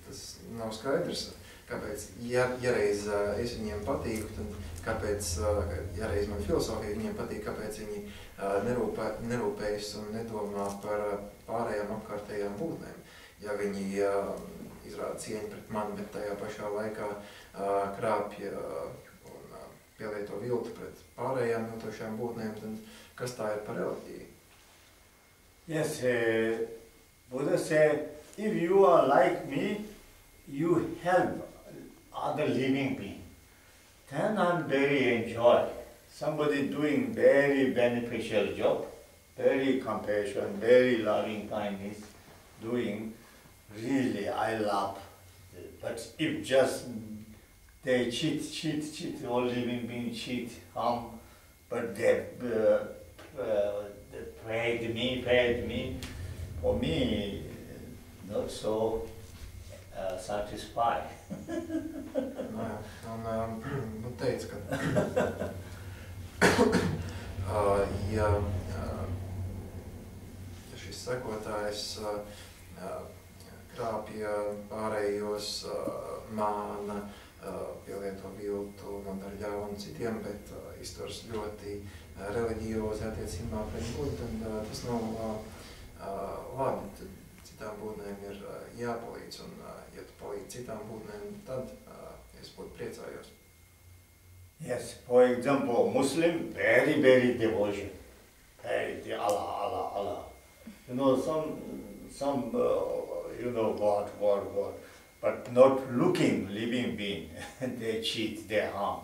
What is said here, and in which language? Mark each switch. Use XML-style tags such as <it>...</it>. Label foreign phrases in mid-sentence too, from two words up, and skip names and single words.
<lv>Tas nav skaidrs, kāpēc, ja reiz es viņiem patīku, tad kāpēc, ja reiz man filosofija viņiem patīk, kāpēc viņi nerūpējas un nedomā par pārējām apkārtējām būtnēm. Ja viņi izrāda cieņu pret mani, bet tajā pašā laikā krāpja un pielieto viltu pret pārējām viltošajām būtnēm, tad kas tā ir par reliģiju?</lv> <en>Yes, Buddha said, if you are like me, you help other living being, then I'm very enjoy. Somebody doing very beneficial job, very compassion, very loving kindness, doing, really I love. But if just they cheat, all living beings cheat, harm, but they paid me, for me, not so satisfied.</en> <lv>Un teica, ka ja šis sekotājs krāpja pārējos, māna, pielieto viltu, nodara ļaunu citiem, bet izturas ļoti reliģiozi attiecībā pret Budu, tad tas nav labi. Citām būtnēm ir jāpalīdz, un ja tu palīdz citām būtnēm, tad es būtu priecājos.</lv> <en>Yes, for example, Muslim, very devotion. Very Allah. You know, some God, but not looking living being. They cheat, they harm.</en>